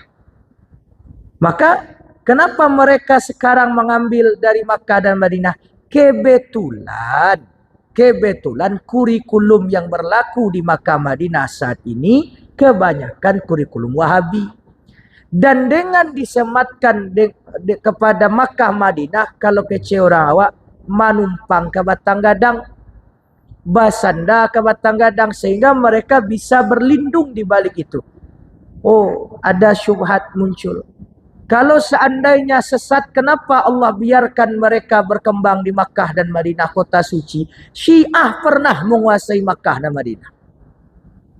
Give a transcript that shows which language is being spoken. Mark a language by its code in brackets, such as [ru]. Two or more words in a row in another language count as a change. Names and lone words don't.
[id] Maka kenapa mereka sekarang mengambil dari Makkah dan Madinah? Kebetulan kurikulum yang berlaku di Makkah Madinah saat ini kebanyakan kurikulum Wahabi. Dan dengan disematkan kepada Makkah Madinah, [min] kalau kece orang awak manumpang ke Batang Gadang, basanda ke Batang Gadang, [id] sehingga mereka bisa berlindung di balik itu. Oh, ada syubhat muncul. Kalau seandainya sesat, kenapa Allah biarkan mereka berkembang di Makkah dan Madinah, kota suci? Syiah pernah menguasai Makkah dan Madinah.